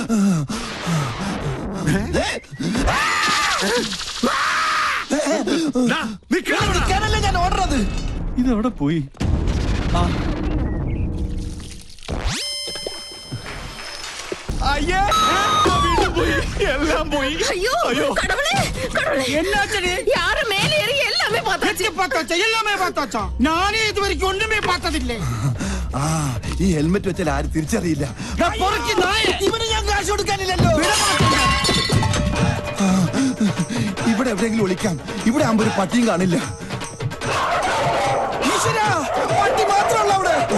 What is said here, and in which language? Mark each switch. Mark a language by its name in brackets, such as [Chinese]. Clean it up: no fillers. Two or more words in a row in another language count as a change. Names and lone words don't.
[Malayalam] നിൽക്കാനല്ലേ ഞാൻ ഓടുന്നത്. ഇതെവിടെ പോയി? അയ്യേ, വീണ്ടും പോയി. എല്ലാം പോയി. [Tamil] ஐயோ கடவுளே கடவுளே என்னாச்சு? யாரு மேலே ஏறி எல்லாமே பார்த்தாச்சு. பார்த்தாச்சா? எல்லாமே பார்த்தாச்சா? நானே இது வரைக்கும் ஒண்ணுமே பார்த்ததில்லை. [Malayalam] ഈ ഹെൽമെറ്റ് വെച്ചാൽ ആരും തിരിച്ചറിയില്ല. ഇവന് ഞാൻ കാശ് കൊടുക്കാനില്ലല്ലോ. ഇവിടെ എവിടെയെങ്കിലും ഒളിക്കാം. ഇവിടെ ആകുമ്പോ ഒരു പട്ടിയും കാണില്ല. ഈശ്വരാ, പട്ടി മാത്രമല്ല അവിടെ.